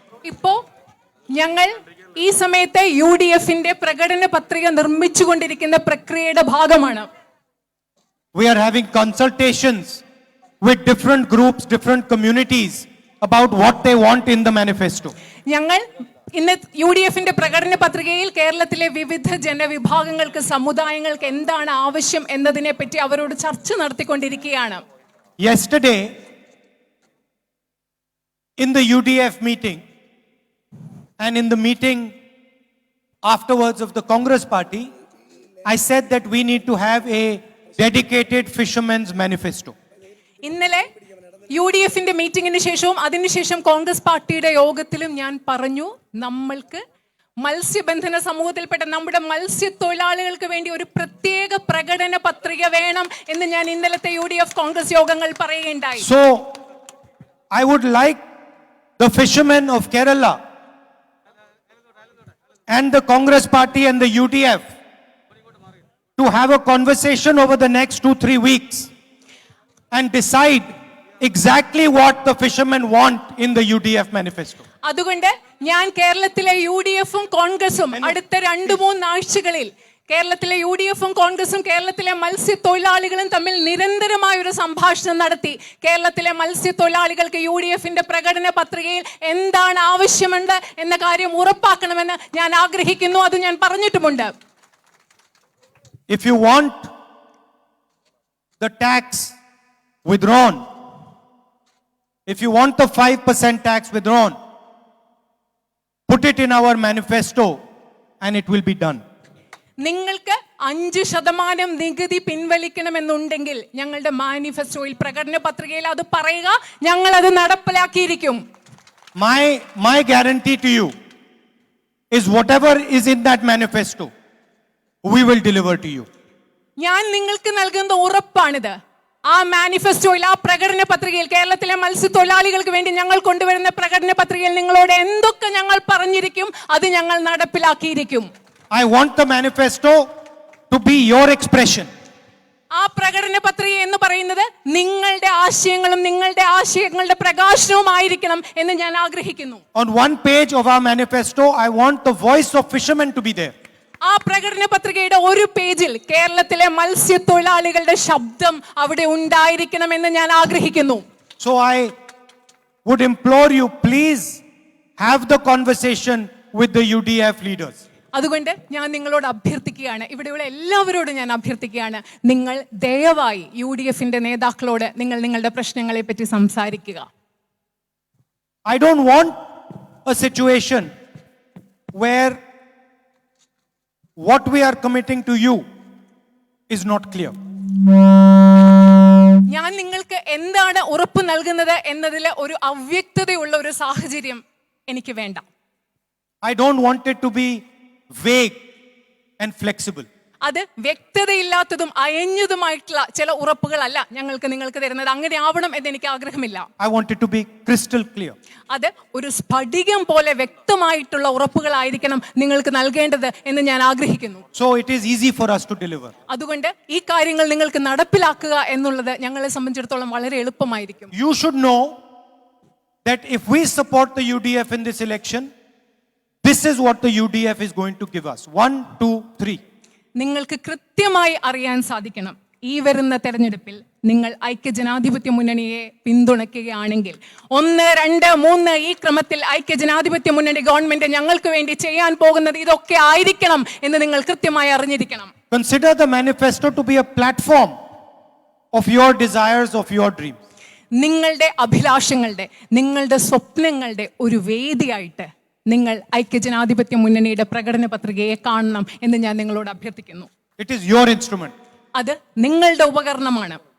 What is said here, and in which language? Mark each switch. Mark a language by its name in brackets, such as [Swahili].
[Malayalam] ഇപ്പോ ഞങ്ങൾ ഈ സമയത്തെ UDFന്റെ പ്രകടന പത്രിക നിർമ്മിച്ചുകൊണ്ടിരിക്കുന്ന പ്രക്രിയയുടെ ഭാഗമാണ്. [English] We are having consultations with different groups, different communities about what they want in the manifesto. [Malayalam] ഞങ്ങൾ ഇന്ന് UDFന്റെ പ്രകടന പത്രികയിൽ കേരളത്തിലെ വിവിധ ജനവിഭാഗങ്ങൾക്ക്, സമുദായങ്ങൾക്ക് എന്താണ് ആവശ്യം എന്നതിനെ പറ്റി അവരോട് ചർച്ച നടത്തിക്കൊണ്ടിരിക്കുകയാണ്. [English] Yesterday, in the UDF meeting and in the meeting afterwards of the Congress party, I said that we need to have a dedicated fishermen's manifesto. [Malayalam] ഇന്നലെ UDFന്റെ മീറ്റിംഗിന് ശേഷവും അതിനുശേഷം കോൺഗ്രസ് പാർട്ടിയുടെ യോഗത്തിലും ഞാൻ പറഞ്ഞു, നമ്മൾക്ക് മത്സ്യബന്ധന സമൂഹത്തിൽപ്പെട്ട നമ്മുടെ മത്സ്യത്തൊഴിലാളികൾക്ക് വേണ്ടി ഒരു പ്രത്യേക പ്രകടന പത്രിക വേണം എന്ന് ഞാൻ ഇന്നലത്തെ UDF കോൺഗ്രസ് യോഗങ്ങൾ പറയുകയുണ്ടായി. [English] So, I would like the fishermen of Kerala and the Congress party and the UDF to have a conversation over the next 2-3 weeks and decide exactly what the fishermen want in the UDF manifesto. [Malayalam] അതുകൊണ്ട് ഞാൻ കേരളത്തിലെ UDF-ഉം കോൺഗ്രസും അടുത്ത 2-3 ആഴ്ചകളിൽ കേരളത്തിലെ UDF-ഉം കോൺഗ്രസും കേരളത്തിലെ മത്സ്യത്തൊഴിലാളികളും തമ്മിൽ നിരന്തരമായ ഒരു സംഭാഷണം നടത്തി. കേരളത്തിലെ മത്സ്യത്തൊഴിലാളികൾക്ക് UDF-ന്റെ പ്രകടന പത്രികയിൽ എന്താണ് ആവശ്യമുണ്ട് എന്ന കാര്യം ഉറപ്പാക്കണമെന്ന് ഞാൻ ആഗ്രഹിക്കുന്നു. അത് ഞാൻ പറഞ്ഞിട്ടുമുണ്ട്. [English] If you want the tax withdrawn, if you want the 5% tax withdrawn, put it in our manifesto and it will be done. [Malayalam] നിങ്ങൾക്ക് 5% നികുതി പിൻവലിക്കണമെന്നുണ്ടെങ്കിൽ ഞങ്ങളുടെ മാനിഫെസ്റ്റോയിൽ പ്രകടന പത്രികയിൽ അത് പറയുക, ഞങ്ങൾ അത് നടപ്പിലാക്കിയിരിക്കും. [English] My guarantee to you is whatever is in that manifesto, we will deliver to you. [Malayalam] ഞാൻ നിങ്ങൾക്ക് നൽകുന്ന ഉറപ്പാണിത്. ആ മാനിഫെസ്റ്റോയിൽ, ആ പ്രകടന പത്രികയിൽ, കേരളത്തിലെ മത്സ്യത്തൊഴിലാളികൾക്ക് വേണ്ടി ഞങ്ങൾ കൊണ്ടുവരുന്ന പ്രകടന പത്രികയിൽ നിങ്ങളോട് എന്തൊക്കെ ഞങ്ങൾ പറഞ്ഞിരിക്കും അത് ഞങ്ങൾ നടപ്പിലാക്കിയിരിക്കും. [English] I want the manifesto to be your expression. [Malayalam] ആ പ്രകടന പത്രിക എന്ന് പറയുന്നത് നിങ്ങളുടെ ആശയങ്ങളും നിങ്ങളുടെ ആശയങ്ങളുടെ പ്രകാശനവുമായിരിക്കണം എന്ന് ഞാൻ ആഗ്രഹിക്കുന്നു. [English] On one page of our manifesto, I want the voice of fishermen to be there. [Malayalam] ആ പ്രകടന പത്രികയുടെ ഒരു പേജിൽ കേരളത്തിലെ മത്സ്യത്തൊഴിലാളികളുടെ ശബ്ദം അവിടെ ഉണ്ടായിരിക്കണമെന്ന് ഞാൻ ആഗ്രഹിക്കുന്നു. [English] So I would implore you, please have the conversation with the UDF leaders. [Malayalam] അതുകൊണ്ട് ഞാൻ നിങ്ങളോട് അഭ്യർത്ഥിക്കുകയാണ്, ഇവിടെയുള്ള എല്ലാവരോടും ഞാൻ അഭ്യർത്ഥിക്കുകയാണ്, നിങ്ങൾ ദയവായി UDF-ന്റെ നേതാക്കളോട് നിങ്ങൾ നിങ്ങളുടെ പ്രശ്നങ്ങളെ പറ്റി സംസാരിക്കുക. [English] I don't want a situation where what we are committing to you is not clear. [Malayalam] ഞാൻ നിങ്ങൾക്ക് എന്താണ് ഉറപ്പ് നൽകുന്നത് എന്നതിൽ ഒരു അവ്യക്തതയുള്ള ഒരു സാഹചര്യം എനിക്ക് വേണ്ട. [English] I don't want it to be vague and flexible. [Malayalam] അത് വ്യക്തതയില്ലാത്തതും അയഞ്ഞതുമായിട്ടുള്ള ചില ഉറപ്പുകളല്ല ഞങ്ങൾക്ക് നിങ്ങൾക്ക് തരുന്നത്. അങ്ങനെ ആവണം എന്ന് എനിക്ക് ആഗ്രഹമില്ല. [English] I want it to be crystal clear. [Malayalam] അത് ഒരു സ്ഫടികം പോലെ വ്യക്തമായിട്ടുള്ള ഉറപ്പുകളായിരിക്കണം നിങ്ങൾക്ക് നൽകേണ്ടത് എന്ന് ഞാൻ ആഗ്രഹിക്കുന്നു. [English] So it is easy for us to deliver. [Malayalam] അതുകൊണ്ട് ഈ കാര്യങ്ങൾ നിങ്ങൾക്ക് നടപ്പിലാക്കുക എന്നുള്ളത് ഞങ്ങളെ സംബന്ധിച്ചിടത്തോളം വളരെ എളുപ്പമായിരിക്കും. [English] You should know that if we support the UDF in this election, this is what the UDF is going to give us. 1, 2, 3. [Malayalam] നിങ്ങൾക്ക് കൃത്യമായി അറിയാൻ സാധിക്കണം, ഈ വരുന്ന തെരഞ്ഞെടുപ്പിൽ നിങ്ങൾ ഐക്യജനാധിപത്യ മുന്നണിയെ പിന്തുണയ്ക്കുകയാണെങ്കിൽ 1, 2, 3 ഈ ക്രമത്തിൽ ഐക്യജനാധിപത്യ മുന്നണി ഗവൺമെന്റ് ഞങ്ങൾക്ക് വേണ്ടി ചെയ്യാൻ പോകുന്നത് ഇതൊക്കെ ആയിരിക്കണം എന്ന് നിങ്ങൾ കൃത്യമായി അറിഞ്ഞിരിക്കണം. [English] Consider the manifesto to be a platform of your desires, of your dreams. [Malayalam] നിങ്ങളുടെ അഭിലാഷങ്ങളുടെ, നിങ്ങളുടെ സ്വപ്നങ്ങളുടെ ഒരു വേദിയായിട്ട് നിങ്ങൾ ഐക്യജനാധിപത്യ മുന്നണിയുടെ പ്രകടന പത്രികയെ കാണണം എന്ന് ഞാൻ നിങ്ങളോട് അഭ്യർത്ഥിക്കുന്നു. [English] It is your instrument. [Malayalam] അത് നിങ്ങളുടെ ഉപകരണമാണ്.